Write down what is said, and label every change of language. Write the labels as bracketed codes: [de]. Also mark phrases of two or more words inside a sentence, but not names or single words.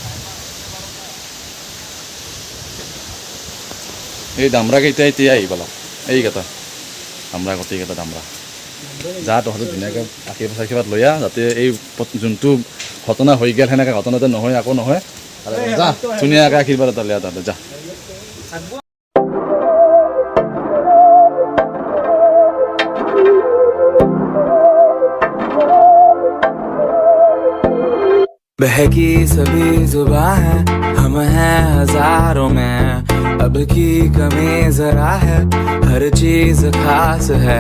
[as] এই দামৰাকেইটা এতিয়া আহি পালা, এইকেইটা দামৰা, গোটেইকেইটা দামৰা। যা তহঁতে ধুনীয়াকৈ আশীৰ্বাদ লৈ আহ, যাতে এই যোনটো ঘটনা হৈ গ'ল সেনেকৈ ঘটনাতে নহয়, আকৌ নহয়। যা ধুনীয়াকৈ আশীৰ্বাদ এটা লৈ আহ তহঁতে, যা। [hi] बहकी सभी जुबां है, हम हैं हजारों में, अब की कमी जरा है, हर चीज खास है।